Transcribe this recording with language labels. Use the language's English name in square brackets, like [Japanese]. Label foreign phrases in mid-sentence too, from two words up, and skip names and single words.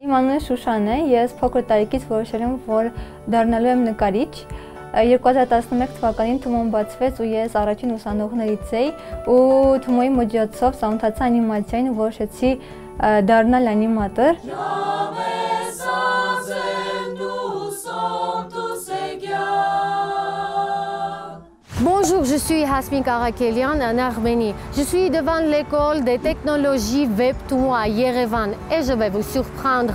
[Armenian] Իմ անունը Շուշան է, ես փոքր տարիքից որոշել եմ, որ դառնալու եմ նկարիչ։ 2011 թվականին Թումոն բացվեց ու ես առաջին ուսանողներից էի ու Թումոյի միջոցով ծանոթացա անիմացիային ու որոշեցի դառնալ անիմատոր։ [French] Bonjour, je suis Hasmin Karakelian en Arménie. Je suis devant l'école des technologies Web Toumo à Yerevan et je vais vous surprendre.